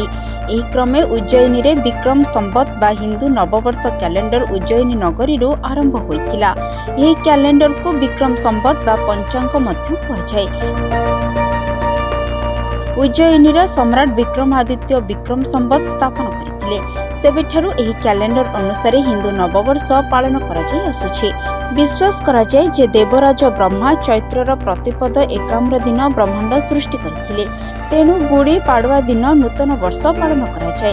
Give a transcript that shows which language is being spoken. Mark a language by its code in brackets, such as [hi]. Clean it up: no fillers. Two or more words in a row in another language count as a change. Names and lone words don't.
[or] ଏହି କ୍ରମେ ଉଜ୍ଜୟିନୀ ରେ ବିକ୍ରମ ସମ୍ବତ ବା ହିନ୍ଦୁ ନବବର୍ଷ କ୍ୟାଲେଣ୍ଡର ଉଜ୍ଜୟିନୀ ନଗରୀ ଆରମ୍ଭ ହୋଇଥିଲା। ଏହି କ୍ୟାଲେଣ୍ଡର କୁ ବିକ୍ରମ ସମ୍ବତ ବା ପଞ୍ଚାଙ୍ଗ ମଧ୍ୟ କହୁଛାୟ। ଉଜ୍ଜୟିନୀ ର ସମ୍ରାଟ ବିକ୍ରମାଦିତ୍ୟ ବିକ୍ରମ ସମ୍ବତ ସ୍ଥାପନ କରଥିଲେ। ସେବେଠାରୁ ଏହି କ୍ୟାଲେଣ୍ଡର ଅନୁସାର ହିନ୍ଦୁ ନବବର୍ଷ ପାଳନ କରା ଯାଇ ଆସୁଛି। ବିଶ୍ୱାସ କରା ଯାଏ ଯେ ଦେବରାଜ ବ୍ରହ୍ମା ଚୈତ୍ରର ପ୍ରତିପଦ 51 ଦିନ ବ୍ରହ୍ମାଣ୍ଡ ସୃଷ୍ଟି କରଥିଲେ। ତେଣୁ ଗୁଡ଼ି ପାଡ଼ବା ଦିନ ନୂତନ ବର୍ଷ ପାଳନ କରା ଯାଏ।